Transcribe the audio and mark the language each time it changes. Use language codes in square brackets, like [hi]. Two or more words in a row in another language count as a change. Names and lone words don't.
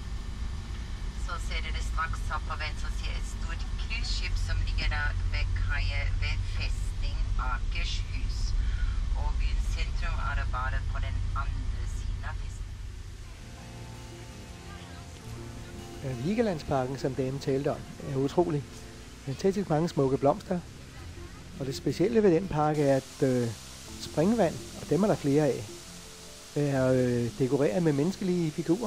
[no] Så ser dere straks opp på venstre side et stort cruiseskip som ligger der ved kaia ved Festning Akershus. Og byens sentrum er det bare på den andre siden av festen. [da] Vigelandsparken, som damen talte om, er utrolig. Fantastisk mange smukke blomster. Og det specielle ved den park er, at springvand, og dem er der flere af, er dekoreret med menneskelige figurer.